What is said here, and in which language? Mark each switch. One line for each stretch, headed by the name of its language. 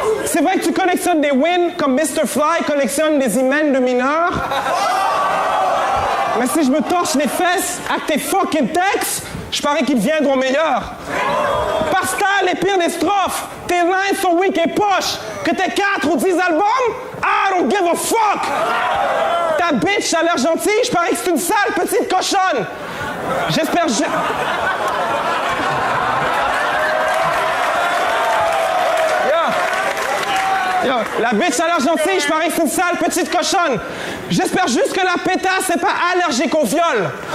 French: C'est vrai que tu collectionnes des wins comme Mr. Fly collectionne des hymens de mineurs. Mais si je me torche les fesses avec tes fucking textes, je parie qu'ils deviendront meilleurs. Parce que t'as les pires des strophes. Tes lines sont weak et poches. Que t'aies 4 ou 10 albums,
English: I don't give a fuck.
French: Ta bitch a l'air gentille, je parie que c'est une sale petite cochonne. J'espère... Yo, la bitch a l'air gentille, je parie que c'est une sale petite cochonne. J'espère juste que la pétasse n'est pas allergique au viol.